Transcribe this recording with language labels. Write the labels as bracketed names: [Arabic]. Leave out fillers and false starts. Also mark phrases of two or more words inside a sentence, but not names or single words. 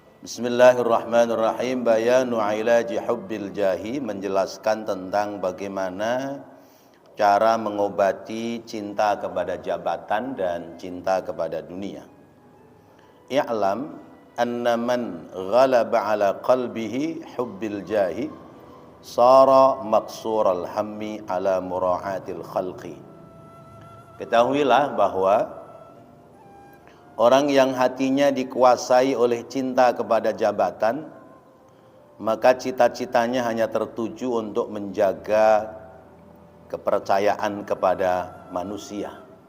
[Arabic] Bismillahirrahmanirrahim. بيان علاج حب الجاه, [Indonesian] menjelaskan tentang bagaimana cara mengobati cinta kepada jabatan dan cinta kepada dunia. [Arabic] اعلم أن من غلب على قلبه حب الجاه صار مقصور الهم على مراعاة الخلق. [Indonesian] Ketahuilah bahwa orang yang hatinya dikuasai oleh cinta kepada jabatan, maka cita-citanya hanya tertuju untuk menjaga kepercayaan kepada manusia.